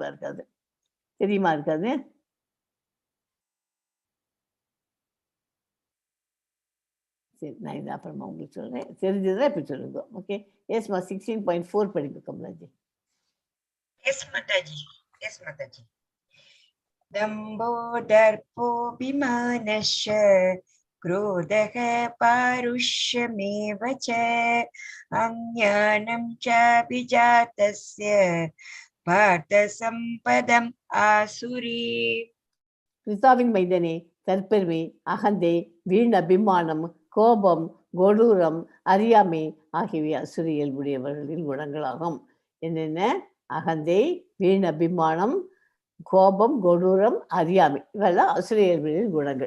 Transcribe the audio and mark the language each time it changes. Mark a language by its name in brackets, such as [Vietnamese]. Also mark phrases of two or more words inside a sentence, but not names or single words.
[Tamil] இருக்காது, தெரியுமா? இருக்காது. சரி, நான் இது அப்புறமா உங்களுக்கு சொல்கிறேன். தெரிஞ்சதுதான் இப்போ சொல்லுங்க. ஓகே, எஸ்மா 16.4 படிங்க கமலாஜி. எஸ் மாதாஜி, எஸ் மாதாஜி. [Sanskrit] दम्भो दर्पोऽभिमानश्च क्रोधः पारुष्यमेव च अज्ञानं चाभिजातस्य पार्थसम्पदम् आसुरी. [Tamil] கிறிஸ்தாவின் மைந்தனே, தற்பெருமை, அகந்தை, வீண் அபிமானம், கோபம், கொடூரம், அறியாமை ஆகியவை அசுர இயல்புடையவர்களின் குணங்களாகும். என்னென்ன? அகந்தை, வீண் அபிமானம், கோபம், கொடூரம், அறியாமை, இவெல்லாம் அசுர இயல்புகளின் குணங்கள்.